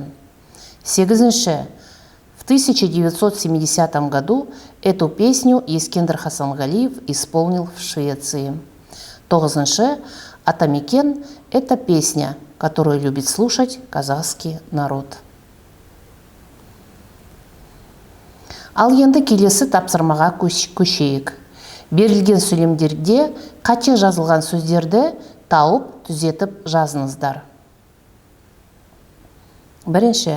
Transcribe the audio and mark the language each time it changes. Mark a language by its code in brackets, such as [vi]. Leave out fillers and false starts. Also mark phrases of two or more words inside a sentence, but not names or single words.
[ru] 8. В 1970 году эту песню Ескендір Хасангалиев исполнил в Швеции. 9. «Атамекен» – это песня, которую любит слушать казахский народ. [kk] Ал енді келесі тапсырмаға көшейік. Берілген сөйлемдерде қате жазылған сөздерді тауып, түзетіп жазыңыздар. 1.